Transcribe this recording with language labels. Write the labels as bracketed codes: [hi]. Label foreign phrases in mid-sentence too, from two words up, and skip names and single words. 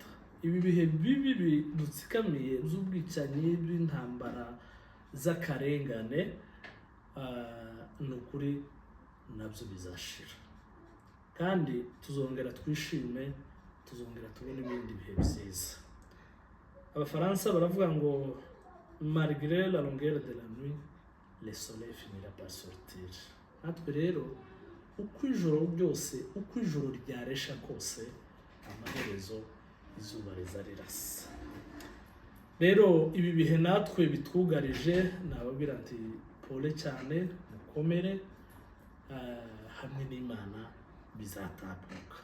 [rw] Ibi bihe bibi bidutsikamiye by'ubwicanyi, bw'intambara z'akarengane, ni ukuri nabyo bizashira, kandi tuzongera twishime, tuzongera tubone ibindi bihe byiza. Abafaransa baravuga ngo [fr] malgré la longueur de la nuit, le soleil finira par sortir. [rw] Natwe rero uko ijoro ryose, uko ijoro ryaresha kose, amaherezo izuba rizarirasa. Rero ibi bihe natwe bitwugarije, nababwira ati pole cyane, mukomere, hamwe n'Imana bizatambuka.